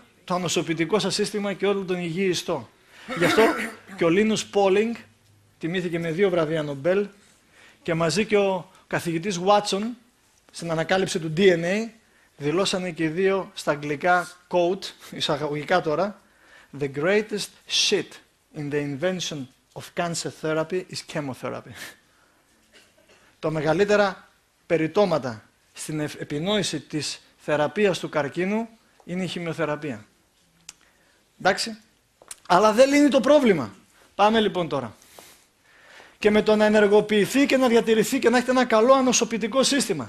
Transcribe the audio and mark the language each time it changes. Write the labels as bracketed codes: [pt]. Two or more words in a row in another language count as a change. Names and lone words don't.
[el] Το ανοσοποιητικό σας σύστημα και όλο τον υγιή ιστό. Γι' αυτό και ο Λίνους Πόλινγκ τιμήθηκε με 2 βραβεία Νομπέλ και μαζί και ο καθηγητής Watson στην ανακάλυψη του DNA δηλώσανε και οι δύο στα αγγλικά quote, εισαγωγικά τώρα, [en] «The greatest shit in the invention of cancer therapy is chemotherapy». [el] Το μεγαλύτερα περιτώματα στην επινόηση της θεραπείας του καρκίνου είναι η χημειοθεραπεία. Εντάξει. Αλλά δεν λύνει το πρόβλημα. Πάμε λοιπόν τώρα. Και με το να ενεργοποιηθεί και να διατηρηθεί και να έχετε ένα καλό ανοσοποιητικό σύστημα.